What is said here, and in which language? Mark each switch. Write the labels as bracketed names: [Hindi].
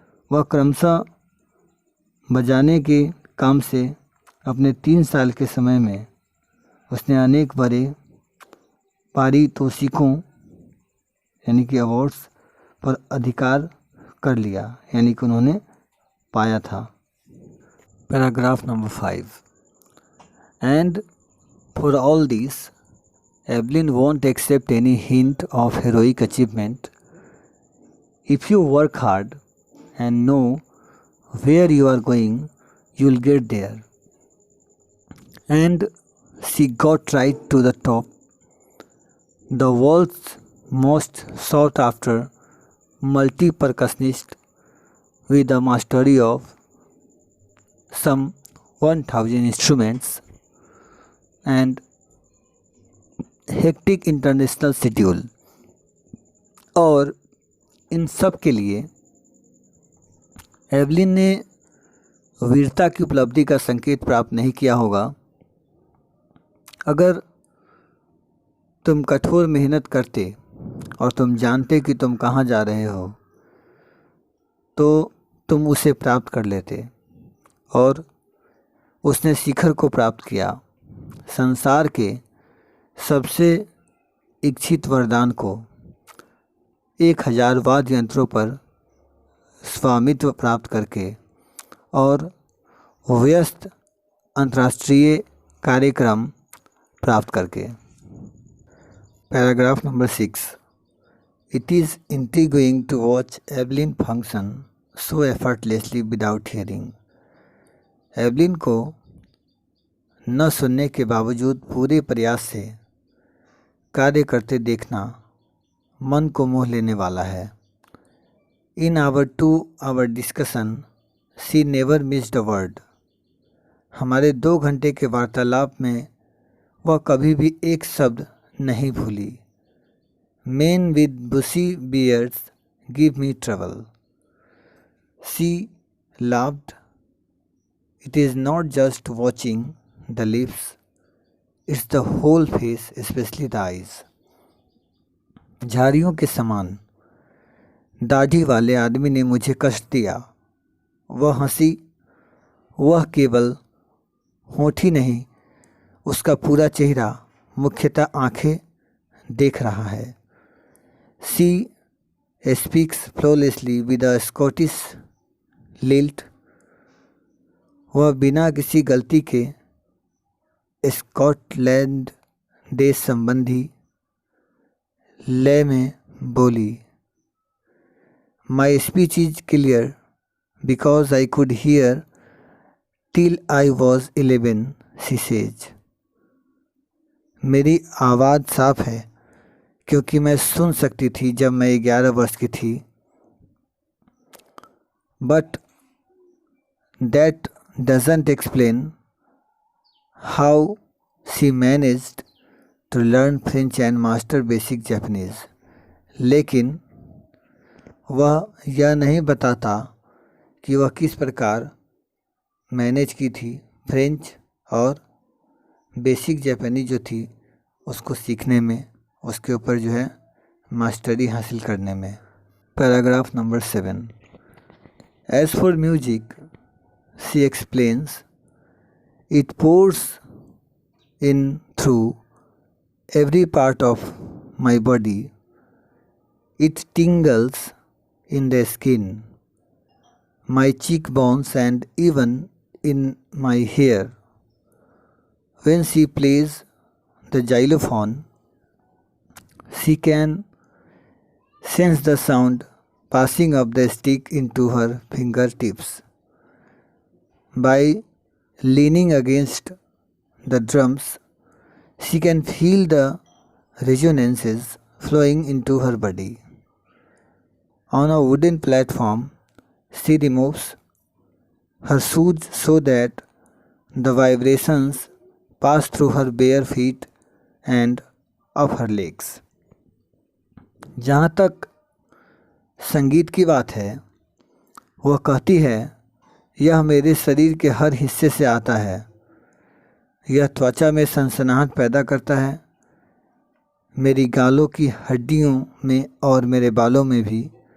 [Hindi] वह क्रमशः बजाने के काम से अपने 3 साल के समय में उसने अनेक बड़े पारितोषिकों यानी कि अवार्ड्स पर अधिकार कर लिया, यानी कि उन्होंने पाया था। [English] Paragraph number 5 and for all this Evelyn won't accept any hint of heroic achievement. If you work hard and know where you are going, you'll get there. And she got right to the top, the world's most sought after multi-percussionist with a mastery of some 1000 instruments and hectic international schedule. [Hindi] और इन सब के लिए Evelyn ने वीरता की उपलब्धि का संकेत प्राप्त नहीं किया होगा अगर तुम कठोर मेहनत करते और तुम जानते कि तुम कहाँ जा रहे हो, तो तुम उसे प्राप्त कर लेते। और उसने शिखर को प्राप्त किया, संसार के सबसे इच्छित वरदान को, 1000 वाद्य यंत्रों पर स्वामित्व प्राप्त करके और व्यस्त अंतर्राष्ट्रीय कार्यक्रम प्राप्त करके। [English] Paragraph number 6 it is intriguing to watch Evelyn function so effortlessly without hearing. [Hindi] Evelyn को न सुनने के बावजूद पूरे प्रयास से कार्य करते देखना मन को मोह लेने वाला है। [English] In our 2-hour discussion, she never missed a word. [Hindi] हमारे 2 घंटे के वार्तालाप में वह कभी भी एक शब्द नहीं भूली। [English] Men with bushy beards give me trouble. She laughed. It is not just watching the lips, it's the whole face, especially the eyes. [Hindi] झाड़ियों के समान दाढ़ी वाले आदमी ने मुझे कष्ट दिया। वह हंसी, वह केवल होठ ही नहीं, उसका पूरा चेहरा, मुख्यतः आंखें देख रहा है। [English] She speaks flawlessly with a Scottish lilt. [Hindi] वह बिना किसी गलती के स्कॉटलैंड देश संबंधी लय में बोली। [English] My speech is clear because I could hear till I was 11, she says. [Hindi] मेरी आवाज़ साफ है क्योंकि मैं सुन सकती थी जब मैं 11 वर्ष की थी। [English] But that doesn't explain how she managed to learn French and master basic Japanese. [Hindi] लेकिन वह यह नहीं बताता कि वह किस प्रकार मैनेज की थी फ्रेंच और बेसिक जापानी जो थी उसको सीखने में, उसके ऊपर जो है मास्टरी हासिल करने में। [English] Paragraph number 7। As for music, she explains, it pours in through every part of my body. It tingles in the skin, my cheekbones, and even in my hair. When she plays the xylophone, she can sense the sound passing up the stick into her fingertips. By leaning against the drums, she can feel the resonances flowing into her body. On a wooden platform, she removes her shoes so that the vibrations pass through her bare feet and up her legs. [Hindi] जहाँ तक संगीत की बात है, वह कहती है, यह मेरे शरीर के हर हिस्से से आता है। यह त्वचा में सनसनाहट पैदा करता है, मेरी गालों की हड्डियों में और मेरे बालों में भी।